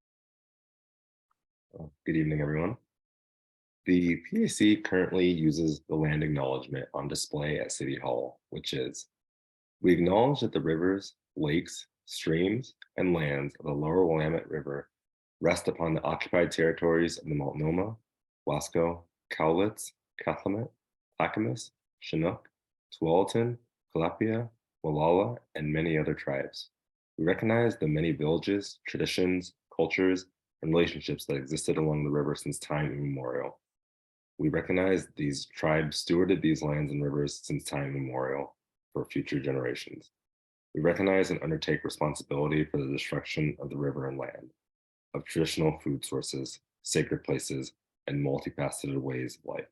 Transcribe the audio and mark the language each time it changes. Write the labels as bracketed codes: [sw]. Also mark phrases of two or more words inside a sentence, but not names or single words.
[en] Good evening, everyone. The PAC currently uses the land acknowledgement on display at City Hall, which is, we acknowledge that the rivers, lakes, streams, and lands of the lower Willamette River rest upon the occupied territories of the Multnomah, Wasco, Cowlitz, Cathlamet, Clackamas, Chinook, Tualatin, Calapia, Walala, and many other tribes. We recognize the many villages, traditions, cultures, and relationships that existed along the river since time immemorial. We recognize these tribes stewarded these lands and rivers since time immemorial for future generations. We recognize and undertake responsibility for the destruction of the river and land, of traditional food sources, sacred places, and multifaceted ways of life.